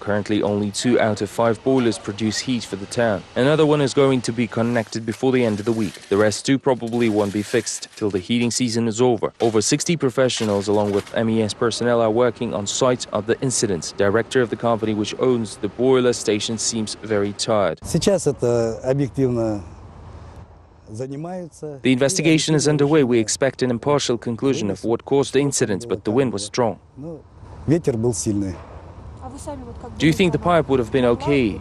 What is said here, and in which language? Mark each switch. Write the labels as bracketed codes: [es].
[en] Currently, only 2 out of 5 boilers produce heat for the town. Another one is going to be connected before the end of the week. The rest too probably won't be fixed till the heating season is over. Over 60 professionals along with MES personnel are working on site of the incident. Director of the company which owns the boiler station seems very tired. [ru] Сейчас это объективно занимаются. [en] The investigation is underway. We expect an impartial conclusion of what caused the incident, but the wind was strong. [ru] Ветер был сильный. [en] Do you think the pipe would have been okay?